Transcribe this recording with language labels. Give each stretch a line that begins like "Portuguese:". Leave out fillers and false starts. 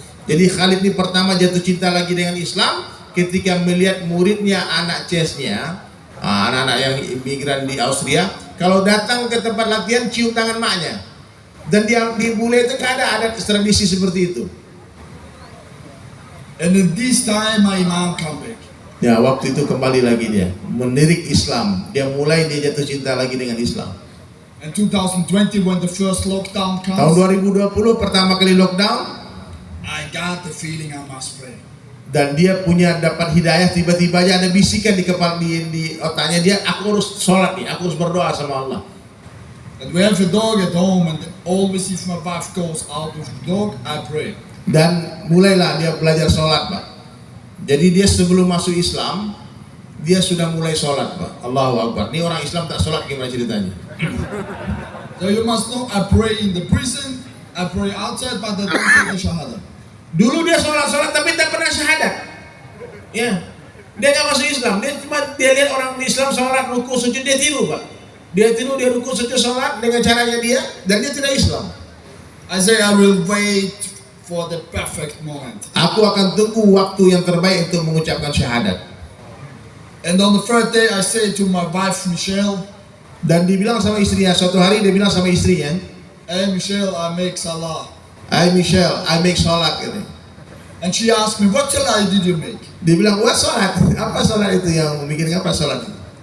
Indonesian: Jadi Khalid ini pertama jatuh cinta lagi dengan Islam ketika melihat muridnya, anak CES-nya, anak-anak yang imigran di Austria, kalau datang ke tempat latihan cium tangan maknya. Dan di bule itu nggak ada tradisi seperti itu.
English: And in this time my imam come back.
Indonesian: Ya, waktu itu kembali lagi dia menirik Islam. Dia mulai dia jatuh cinta lagi dengan Islam.
English: And 2020 when the first lockdown
Indonesian: Tahun
English: comes,
Indonesian: 2020 pertama kali lockdown,
English: I got the feeling I must pray.
Indonesian: dan dia punya dapat hidayah, tiba-tiba aja ada bisikan di kepala di otaknya dia, aku harus sholat nih, aku harus berdoa sama Allah.
English: And we have a dog at home, and always if my wife goes out with the dog, I pray.
Indonesian: Dan mulailah dia belajar sholat, Pak. Jadi dia sebelum masuk Islam, dia sudah mulai sholat, Pak. Allahu Akbar. Ini orang Islam tak sholat, gimana ceritanya?
English: So you must know, I pray in the prison, I pray outside, but I don't say the shahada.
Indonesian: Dulu dia sholat tapi tak pernah syahadat. Ya, dia nggak masuk Islam. Dia lihat orang Islam sholat, ruku, sujud, dia tiru, Pak. Dia tiru, dia ruku, sujud, sholat dengan caranya dia, dan dia tidak Islam.
English: I say I will wait for the perfect moment.
Indonesian: Aku akan tunggu waktu yang terbaik untuk mengucapkan syahadat.
English: And on the third day, I say to my wife Michelle,
Indonesian: Dan dibilang sama istrinya, suatu hari dia bilang sama istrinya,
English: "Hey Michelle, I make salah."
Indonesian: "Hai Michelle,
English: I make sholat,"
Indonesian: gitu.
English: And she asked me, "What salah did you make?"
Indonesian: Dia bilang, "Wah, sholat. Apa sholat itu yang bikin apa sholat itu?"